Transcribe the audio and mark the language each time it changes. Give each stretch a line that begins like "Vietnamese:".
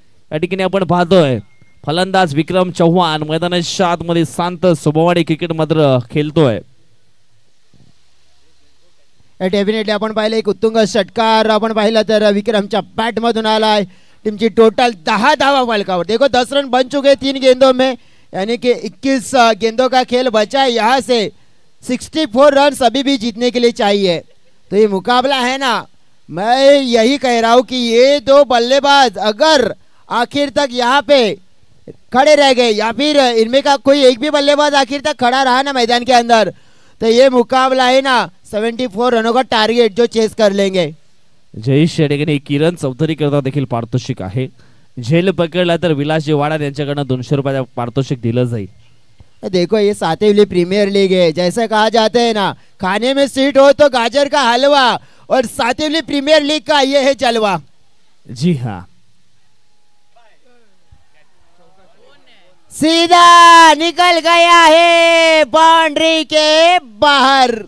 Marathi: या ठिकाणी आपण पाहतोय फलंदाज विक्रम चव्हाण मैदानाच्या आतमध्ये शांत स्वभावाने क्रिकेट मात्र खेळतोय। डेफिनेटली आपण पाहिलं एक उत्तुंग षटकार आपण पाहिला तर विक्रमच्या बॅट मधून आलाय।
Hindi: टीम की टोटल
Marathi: 10 धावा फलकावर।
Hindi: देखो 10 रन बन चुके 3 गेंदों में, यानी कि 21 गेंदों का खेल बचा है। यहाँ से 64 रन अभी भी जीतने के लिए चाहिए। तो ये मुकाबला है ना, मैं यही कह रहा हूं कि ये दो बल्लेबाज अगर आखिर तक यहाँ पे खड़े रह गए या फिर इनमें का कोई एक भी बल्लेबाज आखिर तक खड़ा रहा ना मैदान के अंदर, तो ये मुकाबला है ना 74 रनों का टारगेट जो चेस कर लेंगे।
Marathi: जयेश शेडेगने किरण चौधरी करता देखील पारितोषिक आहे। झेल पकडला तर विलासजी वाडा यांच्याकडनं 200 रुपये पारितोषिक दिलं जाईल।
Hindi: देखो ये 7वीं प्रीमियर लीग है, जैसे कहा जाता है ना, खाने में स्वीट हो तो गाजर का हलवा, और 7वीं प्रीमियर लीग का ये है जलवा। जी हाँ, सीधा निकल गया है बाउंड्री के बाहर।